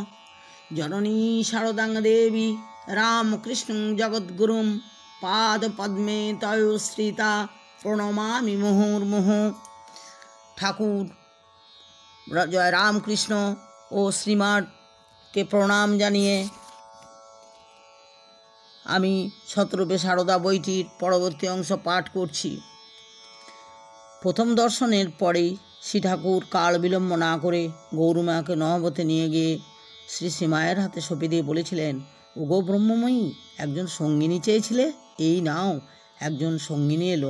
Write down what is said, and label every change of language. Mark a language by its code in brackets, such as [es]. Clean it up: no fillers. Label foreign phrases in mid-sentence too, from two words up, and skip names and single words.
[sa] जननी शारदां देवी रामकृष्णं जगद्गुरुं पादपद्मे तयोश्रिता प्रणमामि मुहुर्मुहुः। [bn] ঠাকুর জয় রামকৃষ্ণ ও শ্রীমান কে প্রণাম জানিয়ে আমি শতরূপে সারদা বইটির পরবর্তী অংশ পাঠ করছি। প্রথম দর্শনের পরেই শ্রী ঠাকুর কাল বিলম্ব না করে গৌরমাকে নহবতে নিয়ে গিয়ে শ্রী শ্রীমায়ের হাতে সঁপে দিয়ে বলেছিলেন, ওগো ব্রহ্মময়ী, একজন সঙ্গিনী চেয়েছিলে, এই নাও একজন সঙ্গিনী এলো।